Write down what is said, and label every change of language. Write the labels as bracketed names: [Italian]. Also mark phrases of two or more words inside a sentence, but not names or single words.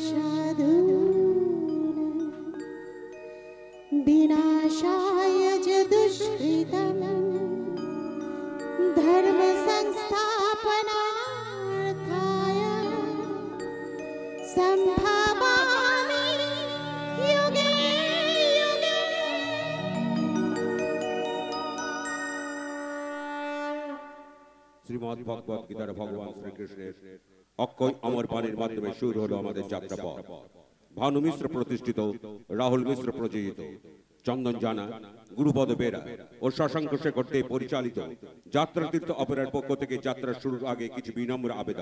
[Sanskrit] साधूनां विनाशाय च दुष्कृतं धर्म संस्थापनार्थाय संभवामि युगे युगे। [Bangla] শ্রীমদ্ ভগবত গীতার ভগবান শ্রীকৃষ্ণের অক্ষয় অমর বাণীর মাধ্যমে শুরু হলো আমাদের যাত্রাপথ। ভানু মিশ্র প্রতিষ্ঠিত, রাহুল মিশ্র প্রযোজিত, চন্দন জানা, গুরুপদ বেরা ও শশাঙ্ক শেখর দে পরিচালিত যাত্রাতীর্থ অপেরার পক্ষ থেকে যাত্রা শুরুর আগে কিছু বিনম্র আবেদন।